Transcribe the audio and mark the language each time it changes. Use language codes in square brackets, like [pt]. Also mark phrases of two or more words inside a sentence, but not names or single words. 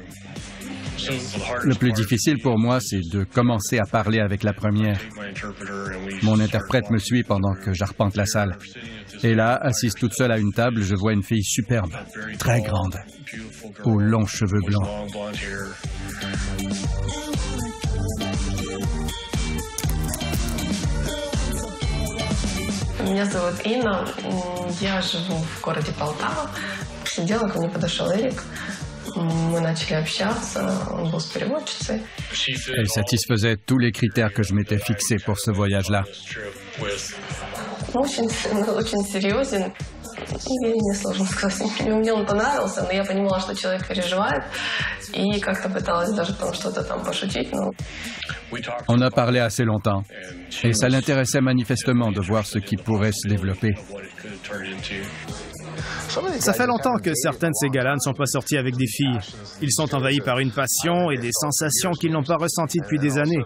[fr] Le plus difficile pour moi, c'est de commencer à parler avec la première. Mon interprète me suit pendant que j'arpente la salle. Et là, assise toute seule à une table, je vois une fille superbe, très grande, aux longs cheveux blancs. [ru] Меня зовут Инна, я живу в городе Полтава. Сидела, ко мне подошел Эрик. Мы начали общаться, он был с переводчицей. [fr] Elle satisfaisait tous les critères que je m'étais fixés pour ce voyage-là. [ru] Очень серьезен. Мне сложно сказать. Мне он понравился, но я понимала, что человек переживает. И как-то пыталась даже там что-то там пошутить, но... [fr] On a parlé assez longtemps, et ça l'intéressait manifestement de voir ce qui pourrait se développer. Ça fait longtemps que certains de ces gars-là ne sont pas sortis avec des filles. Ils sont envahis par une passion et des sensations qu'ils n'ont pas ressenties depuis des années.